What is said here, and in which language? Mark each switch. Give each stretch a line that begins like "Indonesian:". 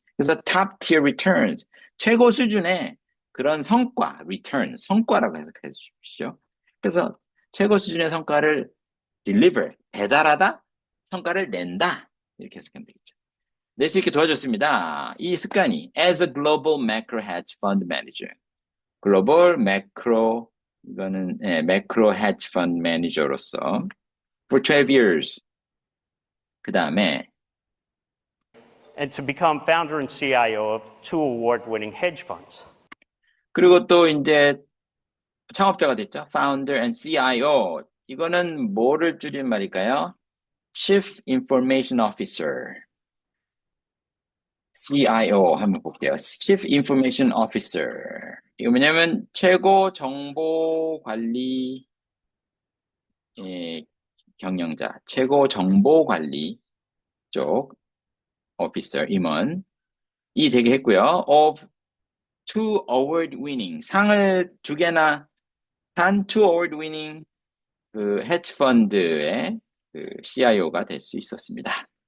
Korean: 그래서 top tier returns, 최고 수준의 그런 성과, return, 성과라고 해석해 주십시오. 그래서 최고 수준의 성과를 deliver, 배달하다, 성과를 낸다. 이렇게 해석하면 되겠죠. 낼 수 있게 도와줬습니다. 이 습관이
English: as a global macro hedge fund manager.
Korean: 글로벌 매크로, 이거는, 매크로 hedge fund manager로서
English: for 12 years.
Korean: 그 다음에
English: And to become founder and CIO of 2 award-winning hedge funds.
Korean: 그리고 또 이제 창업자가 됐죠.
English: Founder and CIO.
Korean: 이거는 뭐를 줄인 말일까요?
English: Chief Information Officer.
Korean: CIO 한번 볼게요.
English: Chief Information Officer.
Korean: 이거 뭐냐면 최고 정보 관리 경영자, 최고 정보 관리 쪽 officer 임원 이 되게 했고요.
English: Of 2 award winning
Korean: 상을 2개나 단 2 award winning 그 헤지 펀드의 그 CIO가 될 수 있었습니다.